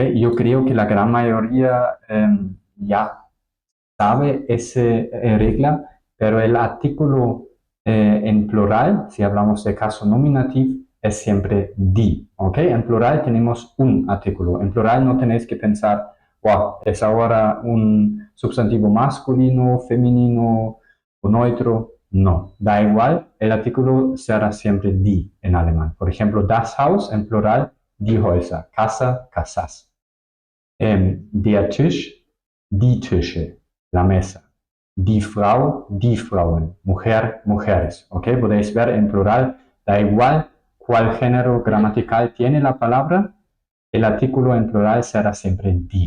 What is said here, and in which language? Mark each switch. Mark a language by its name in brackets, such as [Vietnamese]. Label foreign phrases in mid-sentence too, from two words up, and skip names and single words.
[Spanish] Yo creo que la gran mayoría ya sabe esa regla, pero el artículo en plural, si hablamos de caso nominativo, es siempre die, ¿ok? En plural tenemos un artículo. En plural no tenéis que pensar, wow, es ahora un sustantivo masculino, femenino o neutro. No, da igual, el artículo será siempre die en alemán. Por ejemplo, [German] das Haus [Spanish] en plural, [German] die Häuser, [Spanish] casa, casas. [German] Der Tisch, die Tische, [Spanish] la mesa. [German] Die Frau, die Frauen, [Spanish] mujer, mujeres. ¿Ok? Podéis ver en plural, da igual cuál género gramatical tiene la palabra, el artículo en plural será siempre die.